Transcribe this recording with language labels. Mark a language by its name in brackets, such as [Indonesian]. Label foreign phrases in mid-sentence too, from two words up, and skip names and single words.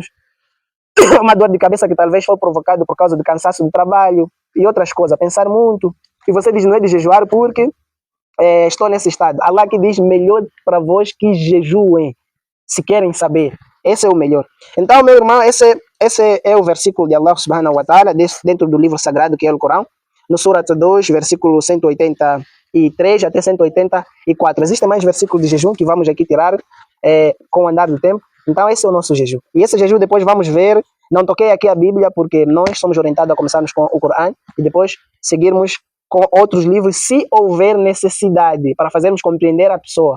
[Portuguese] Uma dor de cabeça que talvez foi provocada por causa do cansaço do trabalho e outras coisas, pensar muito. E você diz: não é de jejuar porque estou nesse estado. Allah que diz: melhor para vós que jejuem, se querem saber. Esse é o melhor. Então, meu irmão, esse é o versículo de [Arabic] الله سبحانه وتعالى, [Portuguese] dentro do livro sagrado que é o Corão, no Surat 2, versículo 183 até 184. Existem mais versículos de jejum que vamos aqui tirar com o andar do tempo. Então, esse é o nosso jejum. E esse jejum depois vamos ver. Não toquei aqui a Bíblia porque nós somos orientados a começarmos com o Corão e depois seguirmos com outros livros, se houver necessidade, para fazermos compreender a pessoa.